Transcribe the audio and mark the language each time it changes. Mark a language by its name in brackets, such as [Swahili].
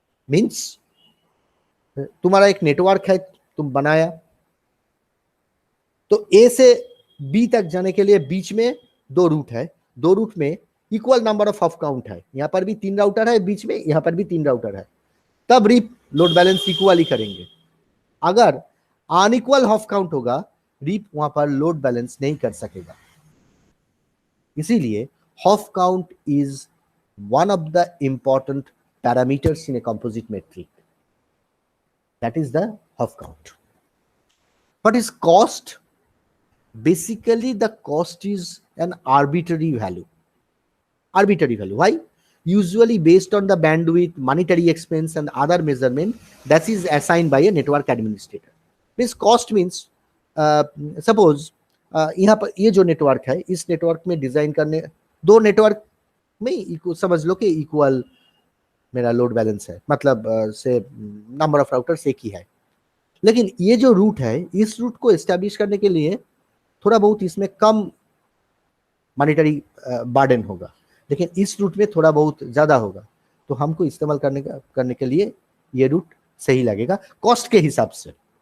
[Hindi] Means तुम्हारा एक network है, तुम बनाया, तो ए से बी तक जाने के लिए बीच में 2 रूट है, 2 रूट में equal number of hop count है, यहां पर भी 3 राउटर है बीच में, यहां पर भी 3 राउटर है, तब रिप लोड बैलेंस इक्वली करेंगे। अगर अनइक्वल हॉप काउंट होगा रीप वहां पर लोड बैलेंस नहीं कर सकेगा। इसीलिए [English] Hop count is one of the important parameters in a composite metric, that is the hop count. What is cost? Basically the cost is an arbitrary value. Why? Usually based on the bandwidth, monetary expense and other measurement that is assigned by a network administrator. Means cost means suppose [Hindi] यहाँ पर ये जो network है, इस network में design करने, दो network में समझ लो कि इक्वल मेरा लोड बैलेंस है, मतलब से नंबर ऑफ राउटर्स एक ही है, लेकिन ये जो रूट है, इस रूट को एस्टेब्लिश करने के लिए थोड़ा बहुत इसमें कम मॉनिटरी बर्डन होगा, लेकिन इस रूट में थोड़ा बहुत ज्यादा होगा, तो हमको इस्तेमाल करने के लिए ये रूट सही लगेगा कॉस्ट के हिसाब से।